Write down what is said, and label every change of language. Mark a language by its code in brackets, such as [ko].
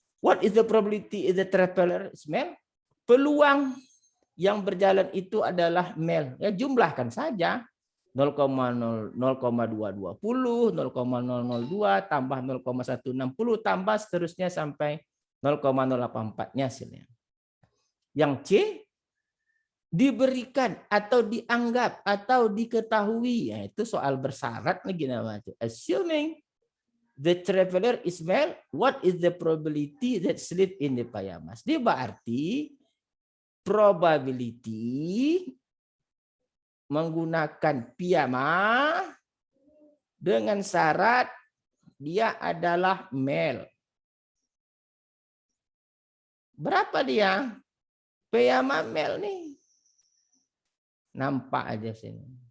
[en] What is the probability is the traveler is male? [id] Peluang yang berjalan itu adalah male. Ya, jumlahkan saja. 0,2220, 0,002 tambah 0,160 tambah seterusnya sampai 0,084-nya hasilnya. Yang C diberikan atau dianggap atau diketahui, yaitu soal bersyarat lagi namanya. [en] Assuming the traveler is male, what is the probability that sleep in the pajamas? [id] Dia berarti probability menggunakan piyama dengan syarat dia adalah male. Berapa dia? Piyama male nih. Nampak aja sini.